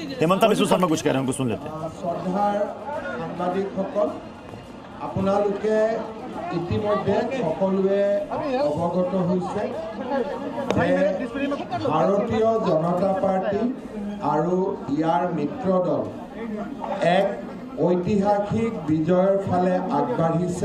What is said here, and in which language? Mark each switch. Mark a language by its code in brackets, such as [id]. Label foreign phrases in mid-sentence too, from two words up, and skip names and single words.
[hi] हेमंता विश्व शर्मा कुछ कह रहे हैं, उनको सुन लेते हैं। [as] শ্রদ্ধাৰ সাংবাদিকসকল, আপোনালোকে ইতিমধ্যে সকলোৱে অৱগত হৈছে যে ভাৰতীয় জনতা পাৰ্টি আৰু ইয়াৰ মিত্ৰ দল এক ঐতিহাসিক বিজয়ৰ ফালে আগবাঢ়িছে।